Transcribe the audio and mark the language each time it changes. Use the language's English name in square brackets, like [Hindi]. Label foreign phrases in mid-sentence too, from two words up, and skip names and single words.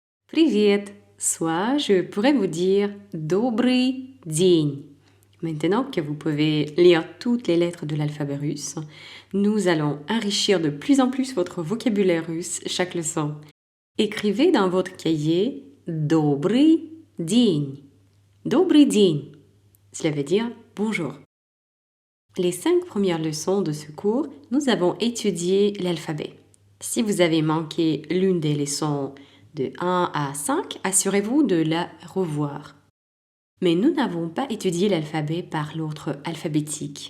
[Russian] Привет, [French] soit je pourrais vous dire [Russian] Добрый день. [French] Maintenant que vous pouvez lire toutes les lettres de l'alphabet russe, nous allons enrichir de plus en plus votre vocabulaire russe chaque leçon. Écrivez dans votre cahier [Russian] Добрый день. Добрый день. [French] Cela veut dire bonjour. Les 5 premières leçons de ce cours, nous avons étudié l'alphabet. Si vous avez manqué l'une des leçons de 1 à 5, assurez-vous de la revoir. Mais nous n'avons pas étudié l'alphabet par l'ordre alphabétique.